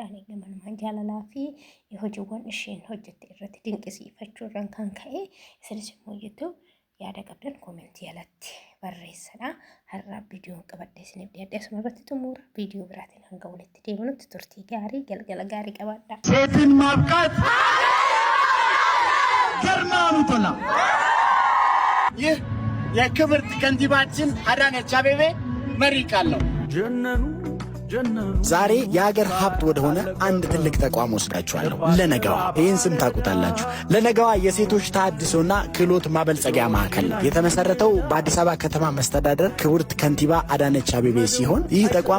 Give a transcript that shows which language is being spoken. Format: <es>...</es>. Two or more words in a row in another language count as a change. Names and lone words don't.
<om>Ani gamanuma jaalalaa fi hojiiwwan isheen hojjette irratti dinqisiifachuudhaan kan ka'e isinis immoo jettu yaada qabdan koomentii jalatti barreessadha. Har'a viidiyoo qabadde isiniif dhiyaadhe asuma irratti xumura viidiyoo biraatiin hanga walitti deebinutti turtii gaarii galgala gaarii qabaadha.</om> <am>ሴትን ማብቃት ገርማኑ ቶላ ይህ የክብርት ከንቲባችን አዳነች አቤቤ መሪ ቃል ነው። ዛሬ የሀገር ሀብት ወደሆነ አንድ ትልቅ ተቋም ወስዳችኋለሁ። ለነገዋ ይህን ስም ታውቁታላችሁ። ለነገዋ የሴቶች ተሃድሶና ክህሎት ማበልጸጊያ ማዕከል ነው። የተመሰረተው በአዲስ አበባ ከተማ መስተዳደር ክብርት ከንቲባ አዳነች አቤቤ ሲሆን ይህ ተቋም</am>